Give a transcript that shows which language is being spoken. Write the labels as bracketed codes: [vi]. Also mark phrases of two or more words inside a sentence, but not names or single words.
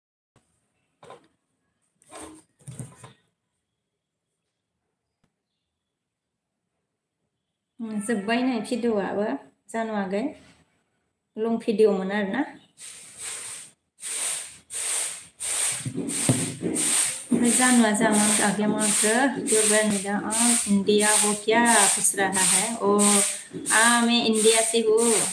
[brx] जोब्बाय नै भिडिअआबो जानो आगै लं भिडिअमोन आरोना जानुआ जामा आगे मात्र दुर्गा [hi] इंडिया हो क्या पूछ रहा है मैं इंडिया से हूँ